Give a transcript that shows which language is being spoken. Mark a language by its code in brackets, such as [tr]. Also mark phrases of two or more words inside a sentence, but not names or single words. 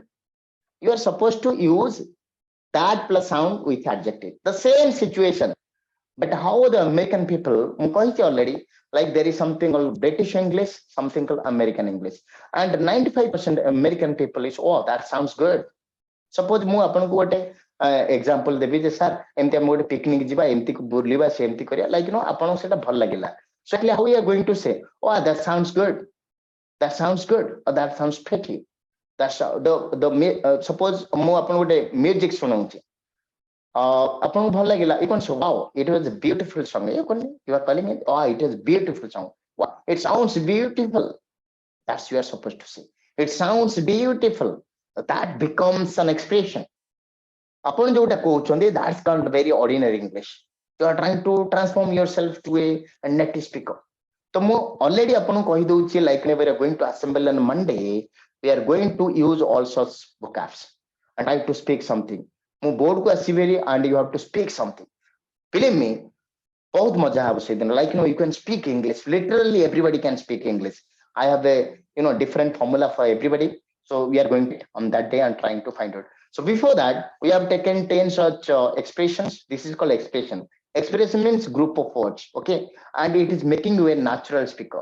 [en] You are supposed to use that plus sound with adjective. The same situation. But how the American people, already, like there is something called British English, something called American English. And 95% American people is, oh, that sounds good. [or] Suppose ମୁଁ ଆପଣଙ୍କୁ ଗୋଟେ ଏକ୍ସାମ୍ପଲ ଦେବି ଯେ ସାର୍ ଏମିତି ଆମେ ଗୋଟେ ପିକନିକ ଯିବା ଏମିତି ବୁଲିବା ସେମିତି କରିବା ଲାଇକ୍ ଆପଣଙ୍କୁ ସେଇଟା ଭଲ ଲାଗିଲା [en] so how we are going to say oh that sounds good, that sounds good, or that sounds pretty, that's the suppose [or] ମୁଁ ଆପଣଙ୍କୁ ଗୋଟେ ମ୍ୟୁଜିକ ଶୁଣାଉଛି ଆପଣଙ୍କୁ ଭଲ ଲାଗିଲା [en] you can say wow it was a beautiful song, you are calling it oh it is beautiful song, wow it sounds beautiful, that's you are supposed to say it sounds beautiful, that becomes an expression. Upon [or] ଯୋଉଟା କହୁଛନ୍ତି [en] that's called very ordinary English. You are trying to transform yourself to a native speaker. So ମୁଁ already [or] ଆପଣଙ୍କୁ କହିଦଉଛି [en] like we are going to assemble on Monday, we are going to use all sorts vocabs and try to speak something. [or] ମୁଁ board କୁ ଆସିବି [en] and you have to speak something. Believe me, [hi] बहुत मजा है [en] ସେଦିନ like you can speak English, literally everybody can speak English. I have a different formula for everybody, so we are going on that day and trying to find out. So before that we have taken 10 such expressions. This is called expression. Expression means group of words, okay, and it is making you a natural speaker.